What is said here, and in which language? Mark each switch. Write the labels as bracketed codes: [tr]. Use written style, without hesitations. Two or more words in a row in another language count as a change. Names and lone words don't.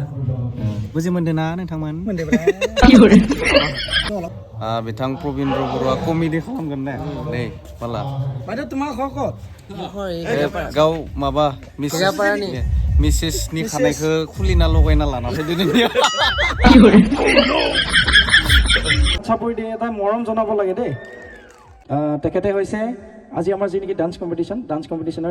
[brx] बुजि मोनदों ना नोंथांमोन बिथां प्रबिन्द्र बरुवा कमेडि खालामगोन ना नै माला गाव माबा मिसेस नि खानायखौ खुलिना लगायना लाना फैदो नोंनिया [as] চাপৰি দি এটা মৰম জনাব লাগে দেই তেখেতে হৈছে আজি আমাৰ যি নেকি [en] dance competition